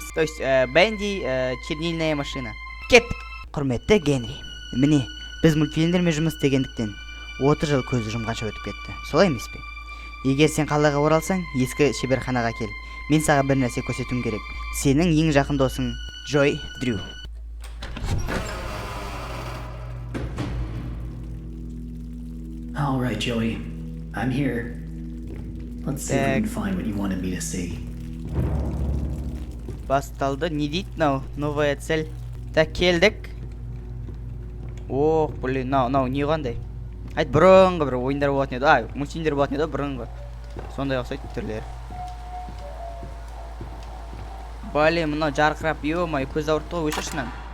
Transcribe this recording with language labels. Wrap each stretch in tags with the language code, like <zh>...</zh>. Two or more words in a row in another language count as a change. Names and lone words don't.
<ru>То есть, Bendy чернильная машина. Кеттік.</ru> <kk>Құрметті Генри. Міне, біз мультфильмдермен жұмыс істегендіктен 30 жыл көз жұмғанша өтіп кетті. Солай емес пе? Егер сен қалаға оралсаң, ескі шеберханаға кел. Мен саған бір нәрсе көрсетуім керек. Сенің ең жақын досың Джой Дрю.</kk> <en>All right, Joey. I'm here. Let's see if we can find what you wanted me to see.</en> <kk>Басталды. Не дейді мынау?</kk> <ru>Новая цель.</ru> <kk>Так, келдік. Ох, блин, мынау не қандай? Айт, бұрынғы бір ойындар болатын еді. Ай, мультфильмдер болатын еді, бұрынғы. Сондай ұқсайды түрлері. Блин, мынау жарқырап, ё-май, көз ауыртты ғой, өшіршінен.</kk>